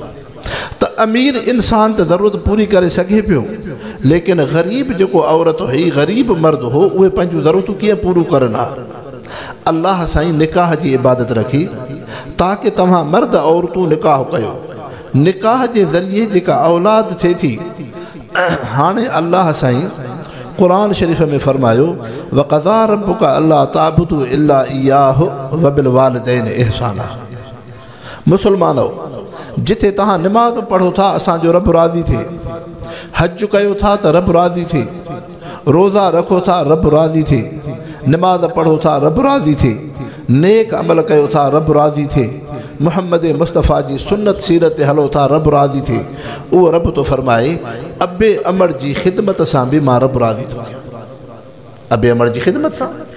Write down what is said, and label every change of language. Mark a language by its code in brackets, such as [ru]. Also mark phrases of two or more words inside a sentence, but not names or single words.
[sd] त अमीर इंसान त ज़रूरत पूरी करे सघे पियो लेकिन ग़रीब जेको औरत हुई ग़रीब मर्द हो उहे पंहिंजूं ज़रूरतूं कीअं पूरियूं करनि हा अल्लाह साईं निकाह जी इबादत रखी ताकी तव्हां मर्द औरतूं निकाह कयो निकाह जे ज़रिए जेका औलाद थिए थी हाणे अल्लाह साईं क़ुरान शरीफ़ में फरमायो [ar] وقضى ربك ألا تعبدوا إلا إياه وبالوالدين إحسانا [sd] मुसलमानो जिथे तव्हां निमाज़ पढ़ो था असांजो रब राज़ी थिए हज कयो था त रब राज़ी थिए रोज़ा रखो था रब राज़ी थिए निमाज़ पढ़ो था रब राज़ी थिए नेक अमल कयो था रब राज़ी थिए मुहम्मद मुस्तफ़ा जी सुन्नत सीरत ते हलो था रब राज़ी थिए उहो रब तो फरमाए अबे अमर जी ख़िदमत सां बि मां रब राज़ी थो थियां अबे अमर जी ख़िदमत सां